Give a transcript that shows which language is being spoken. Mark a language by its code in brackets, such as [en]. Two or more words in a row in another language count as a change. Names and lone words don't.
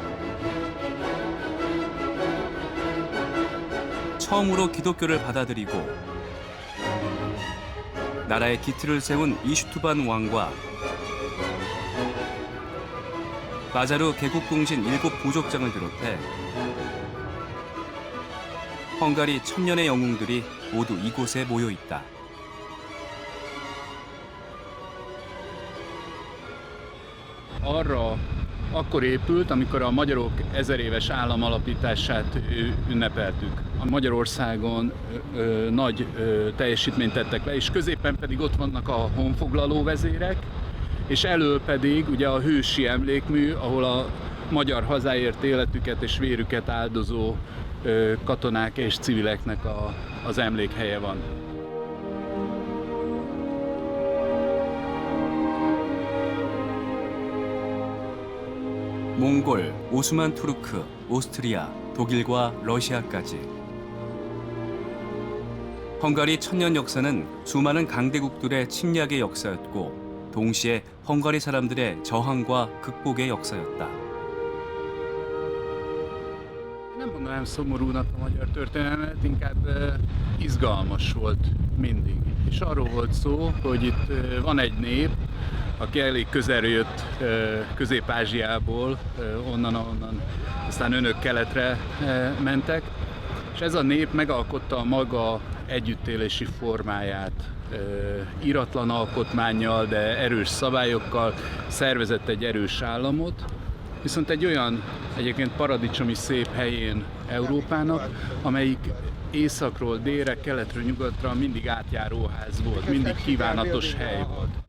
[ko] 처음으로 기독교를 받아들이고 나라의 기틀을 세운 이슈투반 왕과 마자르 개국공신 7 부족장을 비롯해 헝가리 1000년의 영웅들이 모두 이곳에 모여 있다. [hu] Arra akkor épült, amikor a magyarok 1000 éves államalapítását ünnepeltük. A Magyarországon nagy teljesítményt tettek le, és középen pedig ott vannak a honfoglaló vezérek, és elől pedig ugye a hősi emlékmű, ahol a magyar hazáért életüket és vérüket áldozó katonák és civileknek az emlékhelye van. [ko] 몽골, 오스만 투르크, 오스트리아, 독일과 러시아까지. 헝가리 1000년 역사는 수많은 강대국들의 침략의 역사였고 동시에 헝가리 사람들의 저항과 극복의 역사였다. [hu] Nem mondanám szomorúnak a magyar történelmet, inkább izgalmas volt mindig. És arról volt szó, hogy itt van egy nép, aki elég közelről jött Közép-Ázsiából, onnan, aztán önök keletre mentek, és ez a nép megalkotta a maga együttélési formáját, íratlan alkotmánnyal, de erős szabályokkal szervezett egy erős államot, viszont egy olyan egyébként paradicsomi szép helyén Európának, amelyik északról délre, keletről nyugatra mindig átjáróház volt, mindig kívánatos hely volt.